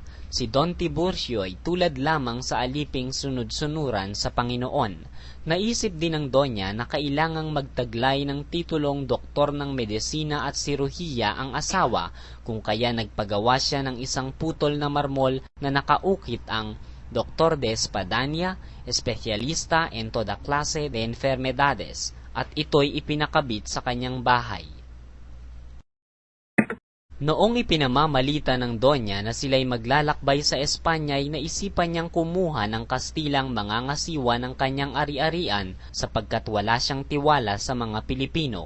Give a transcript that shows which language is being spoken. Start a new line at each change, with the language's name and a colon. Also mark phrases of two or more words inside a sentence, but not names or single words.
Filipino: Si Don Tiburcio ay tulad lamang sa aliping sunod-sunuran sa Panginoon. Naisip din ng Donya na kailangang magtaglay ng titulong doktor ng medisina at siruhiya ang asawa, kung kaya nagpagawa siya ng isang putol na marmol na nakaukit ang
Spanish: Doctor de Espadanya, espesyalista en toda clase de enfermedades,
Filipino: at ito'y ipinakabit sa kanyang bahay. Noong ipinamamalita ng Donya na sila'y maglalakbay sa Espanya ay naisipan niyang kumuha ng Kastilang mangangasiwa ng kanyang ari-arian sapagkat wala siyang tiwala sa mga Pilipino.